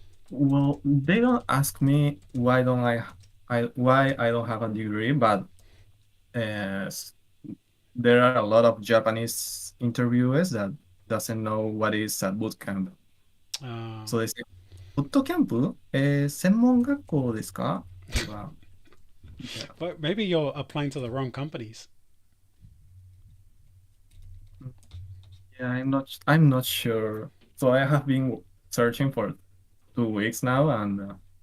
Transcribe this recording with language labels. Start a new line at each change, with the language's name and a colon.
English: Well, they don't ask me why don't why I don't have a degree, but uh, there are a lot of Japanese interviewers that doesn't know what is a boot camp. So they say,
Japanese: ボットキャンプ専門学校ですかとか
English: Yeah. But maybe you're applying to the wrong companies. Yeah, I'm not sure. So I have been searching for 2 weeks now, and